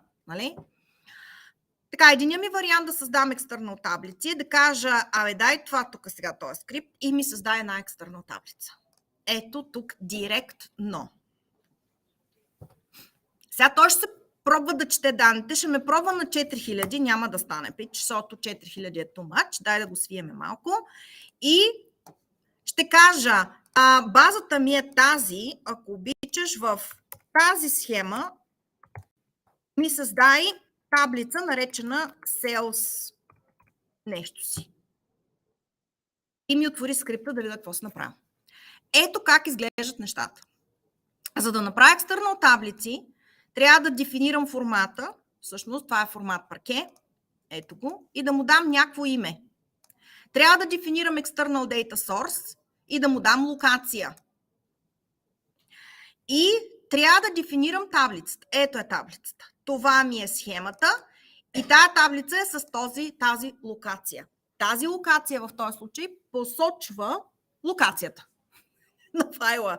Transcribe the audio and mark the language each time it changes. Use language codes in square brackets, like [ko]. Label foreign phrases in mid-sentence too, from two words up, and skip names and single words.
[bg] Нали? Така, единият ми вариант да създам external таблици е да кажа, дай това тук сега този скрипт и ми създай една external таблица. Ето тук директно. Сега той ще се пробва да чете данните. Ще ме пробва на 4000. Няма да стане пич, защото 4000 е [en] too much. [bg] Дай да го свиеме малко. И ще кажа, базата ми е тази. Ако обичаш в тази схема, ми създай таблица, наречена Sales нещо си. И ми отвори скрипта да видя какво се направя. Ето как изглеждат нещата. За да направя external таблици, трябва да дефинирам формата. Всъщност това е формат парке. Ето го. И да му дам някакво име. Трябва да дефинирам [en] external data source [bg] и да му дам локация. И трябва да дефинирам таблицата. Ето е таблицата. Това ми е схемата. И тази таблица е с тази локация. Тази локация в този случай посочва локацията на файла.